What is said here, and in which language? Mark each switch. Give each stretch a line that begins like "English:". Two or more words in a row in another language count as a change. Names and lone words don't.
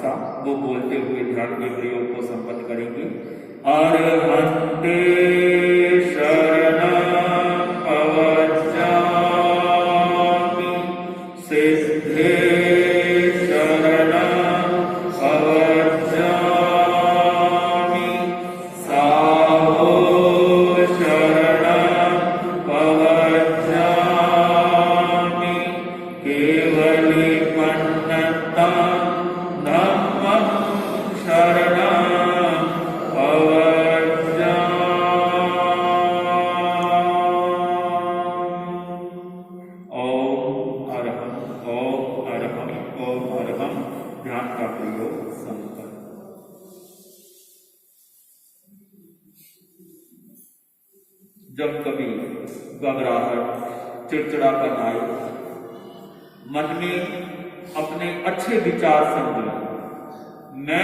Hindi: वो बोलते हुए ध्यान के प्रयोग को संपन्न करेंगे।
Ardhamāgadhī Prākrit: अरहन्ते शरणं प्रवज्जामि, सिद्धे शरणं प्रवज्जामि, साहो शरणं प्रवज्जामि, केवलिपन्नतं धम्मं शरणं
Hindi: ध्यान का प्रयोग संपन्न। जब कभी घबराहट, चिड़चिड़ापन आए, मन में अपने अच्छे विचार समझो, मैं